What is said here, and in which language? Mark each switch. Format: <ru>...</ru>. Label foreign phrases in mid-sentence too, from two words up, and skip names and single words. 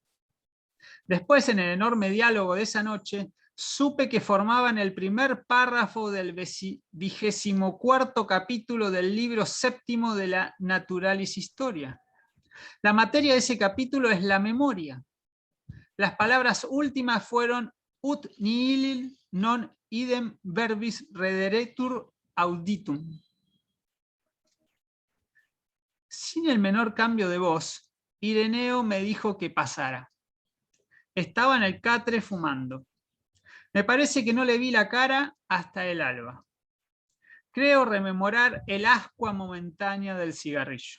<es>Después, en el enorme diálogo de esa noche, supe que formaban el primer párrafo del 24º capítulo del libro 7º de la Naturalis Historia. La materia de ese capítulo es la memoria. Las palabras últimas fueron</es> <la>ut nihil non idem verbis rederetur auditum.</la> <es>Sin el menor cambio de voz, Ireneo me dijo que pasara. Estaba en el catre fumando. Me parece que no le vi la cara hasta el alba. Creo rememorar el ascua momentánea del cigarrillo.</es>